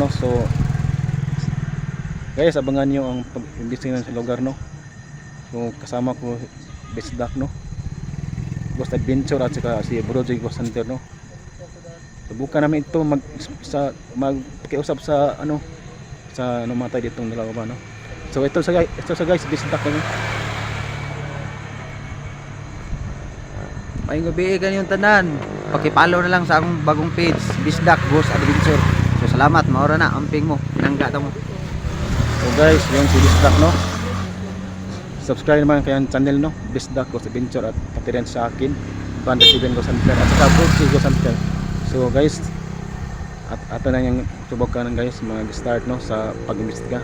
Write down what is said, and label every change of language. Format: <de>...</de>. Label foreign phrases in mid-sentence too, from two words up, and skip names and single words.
<tl>So guys, abangan nyo ang pag-imbestiga sa lugar, no? So kasama ko Besdak, no? Ghost Adventure at saka si Brojoy Ghost Hunter, no? Subukan namin ito magpakiusap sa sa namatay ditong dalawa ba, no? So ito sa guys, Bisdak kami.</tl> <ceb>Maayong gabi ganyan tanan. Paki-follow na lang sa akong bagong page, Bisdak Ghost Adventure. So salamat, maura na amping mo, pinangga ta mo.</ceb> <tl>So guys, yung si Bisdak, no? Subscribe naman kay channel, no? Bisdak Ghost Adventure at pati rin sa akin, Banda 7 Ghost Hunter at saka Brojoy Ghost Hunter. So guys, at ato na yung subukan guys mag-start, no, sa pag-imbestiga.</tl>